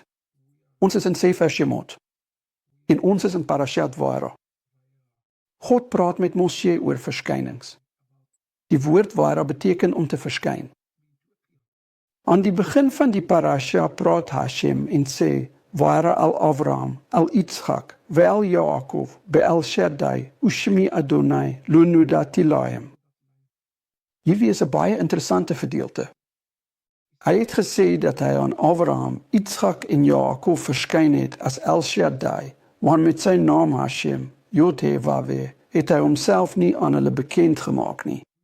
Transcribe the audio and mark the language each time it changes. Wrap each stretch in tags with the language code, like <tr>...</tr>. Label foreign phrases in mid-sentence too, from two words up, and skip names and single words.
<af>Ons is in Sefer Shemot. En ons is in Parashat Vayera. God praat met Moshe oor verskynings. Die woord Vayera beteken om te verskyn. Aan die begin van die parasha praat Hashem en sê,</af> <he>וארא אל אברהם, אל יצחק, ואל יעקב, באל שדי, ושמי אדני, לא נודעתי להם.</he> <af>Hierdie is 'n baie interessante gedeelte. Hy het gesê dat hy aan Avraham, Yitzchak en Jakob verskyn het as El Shaddai, want met sy naam Hashem,</af> <he>יוד-הא-וו-הא,</he> <af>het hy homself nie aan hulle bekend gemaak nie.</af>